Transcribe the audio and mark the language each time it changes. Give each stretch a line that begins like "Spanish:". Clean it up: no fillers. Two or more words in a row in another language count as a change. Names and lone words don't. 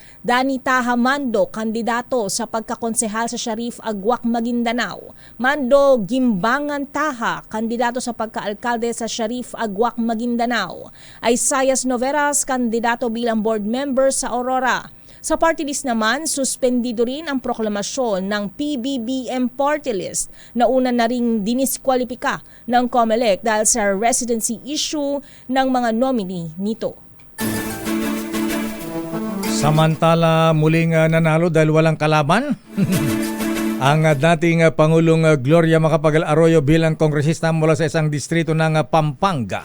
Filipino: Danny Taha Mando, kandidato sa pagkakonsehal sa Sharif Agwak, Maguindanao. Mando Gimbangan Taha, kandidato sa pagkaalkalde sa Sharif Agwak, Maguindanao. Isaias Noveras, kandidato bilang board member sa Aurora. Sa party list naman, suspendido rin ang proklamasyon ng PBBM party list na una na ring diniskwalipika ng COMELEC dahil sa residency issue ng mga nominee nito. Samantala, muling nanalo dahil walang kalaban ang dating Pangulong Gloria Macapagal Arroyo bilang kongresista mula sa isang distrito ng Pampanga.